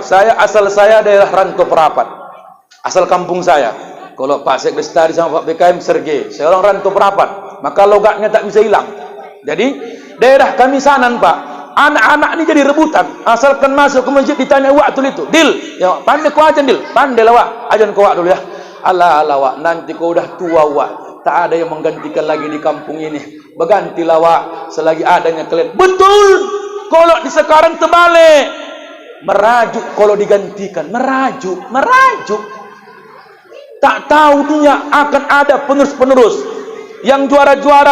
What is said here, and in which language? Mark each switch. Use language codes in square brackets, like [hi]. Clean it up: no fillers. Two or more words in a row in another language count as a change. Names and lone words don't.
[id] Asal saya daerah Rantau Perapat. Asal kampung saya. Kalau Pak Sek Lestari sama Pak BKM Sergei, saya orang Rantau Perapat. Maka logatnya tak bisa hilang. Jadi, daerah kami sanan Pak. Anak-anak ini jadi rebutan. Asalkan masuk ke masjid ditanya wak tu itu. Dil, ya pandai kau ajan Dil. Pandai lah wak. Ajan kau wak dulu ya. Alah wak, nanti kau udah tua wak. Tak ada yang menggantikan lagi di kampung ini. Bergantilah wak selagi adanya kalian. Betul. Kalau di sekarang terbalik, merajuk kalau digantikan, merajuk. Tak tahu dunia akan ada penerus-penerus yang juara-juara.